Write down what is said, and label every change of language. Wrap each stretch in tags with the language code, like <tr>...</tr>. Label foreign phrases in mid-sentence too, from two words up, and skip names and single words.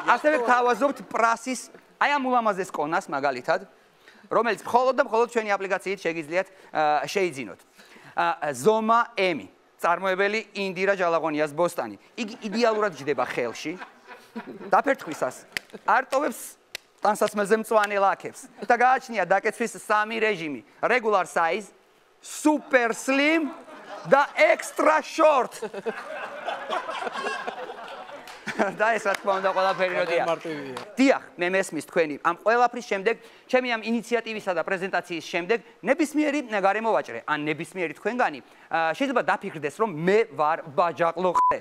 <ka>ასევე გთავაზობთ პრასის, აი ამ ულამაზეს კონას მაგალითად, რომელიც მხოლოდ და მხოლოდ ჩვენი აპლიკაციით შეგიძლიათ შეიძინოთ. ზომა M, წარმოებელი ინდირა ჯალაღონიას ბოსტანი. იგი იდეალურად ჯდება ხელში. დაფერთხვისას არტოვებს ტანსაცმელზე მწვანე ლაქებს და გააჩნია დაკეცვის 3 რეჟიმი:</ka> <en>regular size, super slim და extra short.</en> <ka>და ეს რა თქმა უნდა ყველაფერი როდია. დიახ, მე მესმის თქვენი ამ ყველაფრის შემდეგ, ჩემი ამ ინიციატივისა და პრეზენტაციის შემდეგ, ნებისმიერი გარემო ვაჭრე, ან ნებისმიერი თქვენგანი, შეიძლება დაფიქრდეს, რომ მე ვარ ბაჯაყლოყრე.</ka>